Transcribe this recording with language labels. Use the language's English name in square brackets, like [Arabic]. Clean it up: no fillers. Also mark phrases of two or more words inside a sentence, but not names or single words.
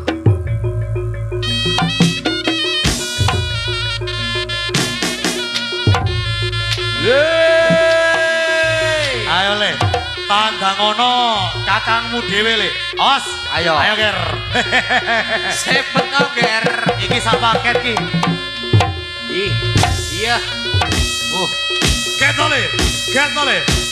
[Javanese] Ayo, Le. Tanda ngono, kakangmu dhewe, Le. Os, Ayo. Ayo, Ger. Sepet no, Ger. Iki sak paket ki. Iya. Get no, Le. Get no, Le.